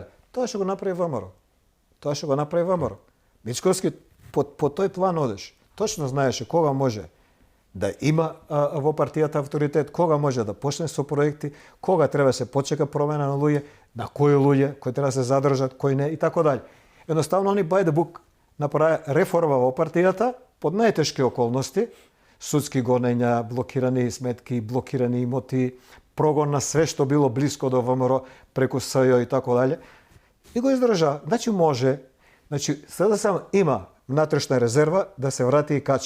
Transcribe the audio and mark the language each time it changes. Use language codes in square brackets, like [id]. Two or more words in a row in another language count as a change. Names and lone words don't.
[mk] Тоа што го направи ВМРО. Тоа што го направи ВМРО. Мицковски по тој план одеш. Точно знаеше кога може да има во партијата авторитет, кога може да почне со проекти, кога треба се почека промена на луѓе, на кои луѓе, кои треба се задржат, кои не и така дали. Едноставно они [en] by the book [mk] направи реформа во партијата под најтешки околности, судски гонења, блокирани сметки, блокирани имоти, прогон на све што било блиско до ВМРО преку СЈО и така дали. И го издржа. Значи може, значи СДСМ има внатрешна резерва да се врати и качи.